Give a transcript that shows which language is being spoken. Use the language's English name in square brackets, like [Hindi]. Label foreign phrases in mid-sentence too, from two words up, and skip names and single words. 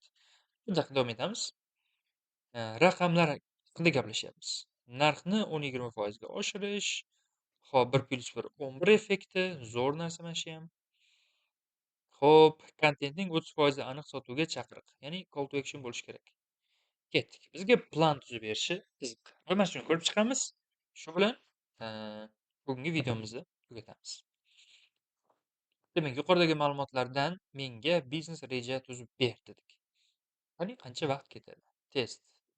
[Uzbek] Bunday davom etamiz. Raqamlar haqida gaplashyapmiz. Narxni 10-20% ga oshirish, xo'p, 1+1 11 effekti, zo'r narsa mana shu ham. Xo'p, kontentning 30% aniq sotuvga chaqiriq, ya'ni [English] call to action [Uzbek] bo'lishi kerak. Ketdik. Bizga plan tuzib berishi qiziq. Mana shuni ko'rib chiqamiz. Shu bilan bugungi videomizni tugatamiz. Demak, yuqoridagi ma'lumotlardan menga biznes reja tuzib ber dedik. Qani qancha vaqt ketadi?